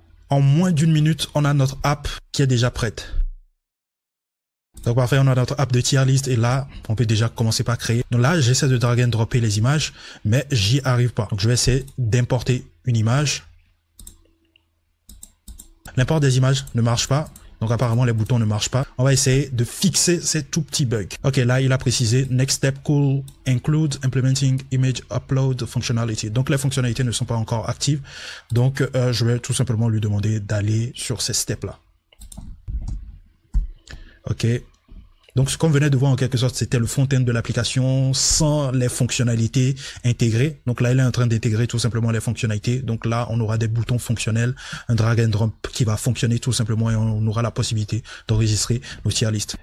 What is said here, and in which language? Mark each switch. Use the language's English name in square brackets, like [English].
[French] En moins d'une minute, on a notre app qui est déjà prête. Donc parfait, on a notre app de tier list et là, on peut déjà commencer par créer. Donc là, j'essaie de drag and dropper les images, mais j'y arrive pas. Donc je vais essayer d'importer une image. L'import des images ne marche pas. Donc apparemment, les boutons ne marchent pas. On va essayer de fixer ces tout petits bugs. Ok, là, il a précisé [English] next step could include implementing image upload functionality. [French] Donc les fonctionnalités ne sont pas encore actives. Donc je vais tout simplement lui demander d'aller sur ces steps-là. Ok. Donc, ce qu'on venait de voir en quelque sorte, c'était le front-end de l'application sans les fonctionnalités intégrées. Donc là, il est en train d'intégrer tout simplement les fonctionnalités. Donc là, on aura des boutons fonctionnels, un drag and drop qui va fonctionner tout simplement et on aura la possibilité d'enregistrer nos tier lists.